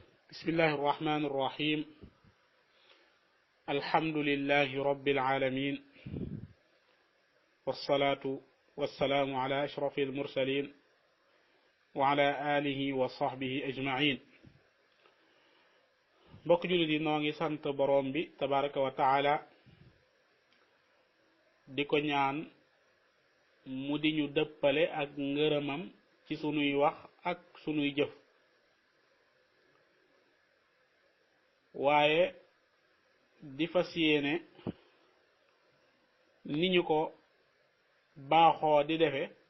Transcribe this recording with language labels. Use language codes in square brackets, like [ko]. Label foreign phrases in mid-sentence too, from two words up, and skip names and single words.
[ar] بسم الله الرحمن الرحيم الحمد لله رب العالمين والصلاة والسلام على أشرف المرسلين وعلى آله وصحبه أجمعين [wo] mbokk jullit yi noo ngi sant borom bi [ar] تبارك وتعالى [wo] di ko ñaan mu di ñu dëppale ak ngërëmam ci sunuy wax ak sunuy jëf waaye di fas yéene ni ñu ko baaxoo di defe